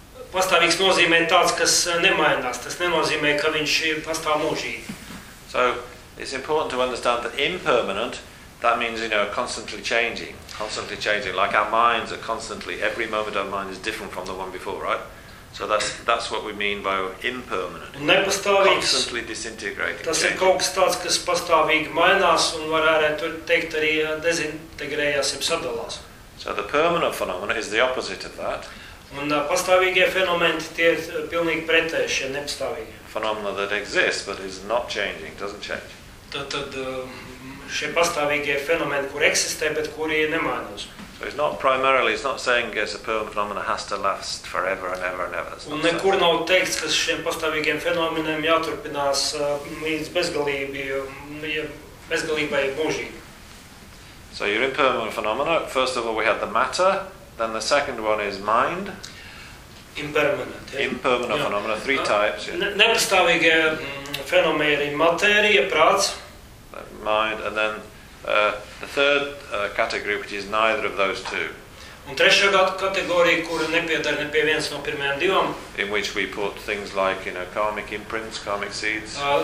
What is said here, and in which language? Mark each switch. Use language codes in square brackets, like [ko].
[lv] Pastāvīgs nozīmē tāds, kas nemainās. Tas nenozīmē, ka viņš ir pastāv mūžīgi. [en] So, it's important to understand that impermanent, that means, you know, constantly changing, like our minds are constantly, every moment our mind is different from the one before, right? So that's what we mean by impermanent. [lv] Nepastāvīgs. [en] Constantly disintegrating. [lv] Tas ir kaut kas tāds, kas pastāvīgi mainās un var arī teikt arī dezintegrējās, jeb sadalās. [en] So the permanent phenomena is the opposite of that. [lv] Un pastāvīgie fenomeni tie ir pilnīgi pretējušie, nepastāvīgi. [en] Phenomena that exists but is not changing, doesn't change. [lv] Tad šie pastāvīgie fenomeni, kur eksistē, bet kuri nemainās. [en] So it's not primarily, it's not saying a superb phenomenon has to last forever and ever and ever. [lv] Un nekur nav teikts, ka šiem pastāvīgiem fenomeniem jāturpinās līdz bezgalībai mūžīgi. [en] So your impermanent phenomena, first of all we had the matter, then the second one is mind. Impermanent yeah. phenomena, three types. Yeah. [lv] Nepastāvīgie fenomeni, matērija, prāts. [en] Mind, and then the third category, which is neither of those two. [lv] Un trešā kategorija, kura nepiedara ne pie viens no pirmajām divām. [en] In which we put things like, you know, karmic imprints, karmic seeds.